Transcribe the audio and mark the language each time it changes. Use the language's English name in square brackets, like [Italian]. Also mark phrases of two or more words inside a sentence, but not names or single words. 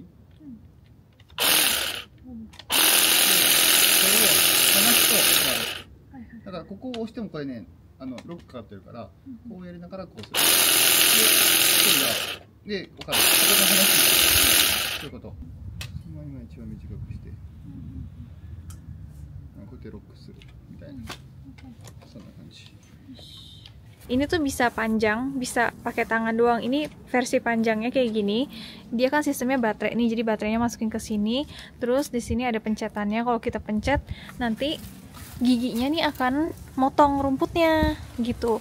[Japanese] でこれを離すと回る。だからここを押してもこれね、ロックかかってるから、こうやりながらこうする。で、分かる。ここで離す。そういうこと。今一番短くして、こうやってロックするみたいな。そんな感じ。 [Indonesian] Ini tuh bisa panjang, bisa pakai tangan doang. Ini versi panjangnya kayak gini. Dia kan sistemnya baterai nih, jadi baterainya masukin ke sini. Terus di sini ada pencetannya. Kalau kita pencet, nanti giginya nih akan motong rumputnya gitu.